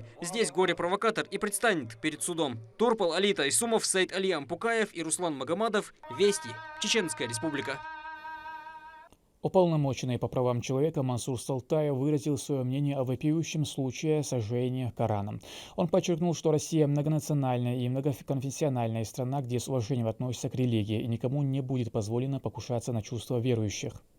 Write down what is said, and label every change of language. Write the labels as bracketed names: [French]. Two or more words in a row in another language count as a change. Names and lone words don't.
[Russian] Здесь горе-провокатор и предстанет перед судом. Турпал Али Тайсумов, Саид Али Ампукаев и Руслан Магомадов. Вести. Чеченская Республика. Уполномоченный по правам человека Мансур Салтаев выразил свое мнение о вопиющем случае сожжения Корана. Он подчеркнул, что Россия многонациональная и многоконфессиональная страна, где с уважением относятся к религии, и никому не будет позволено покушаться на чувства верующих.